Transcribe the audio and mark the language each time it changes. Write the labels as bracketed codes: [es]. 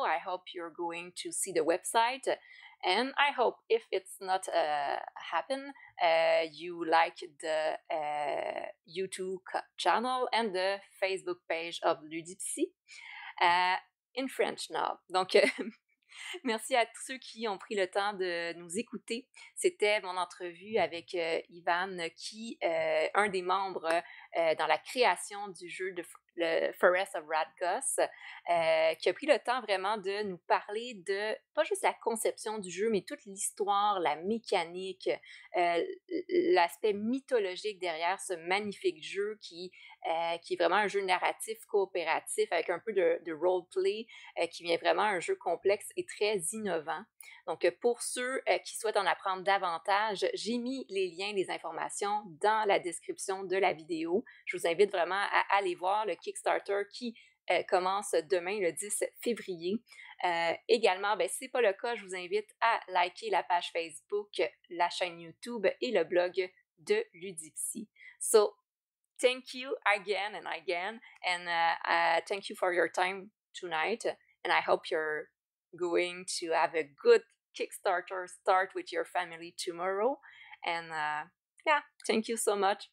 [en] I hope you're going to see the website. And I hope, if it's not happen, you like the YouTube channel and the Facebook page of Ludipsy in French now. [fr] Donc, merci à tous ceux qui ont pris le temps de nous écouter. C'était mon entrevue avec Ivan, qui un des membres dans la création du jeu de le Forest of Radgost, qui a pris le temps vraiment de nous parler de, pas juste la conception du jeu, mais toute l'histoire, la mécanique, l'aspect mythologique derrière ce magnifique jeu qui est vraiment un jeu narratif coopératif avec un peu de roleplay, qui vient vraiment un jeu complexe et très innovant. Donc, pour ceux qui souhaitent en apprendre davantage, j'ai mis les liens, les informations dans la description de la vidéo. Je vous invite vraiment à aller voir le Kickstarter qui commence demain, le 10 février. Également, si ce n'est pas le cas, je vous invite à liker la page Facebook, la chaîne YouTube et le blog de Ludipsy. [en] So, thank you again and again, and thank you for your time tonight. And I hope you're going to have a good Kickstarter start with your family tomorrow. And yeah, thank you so much.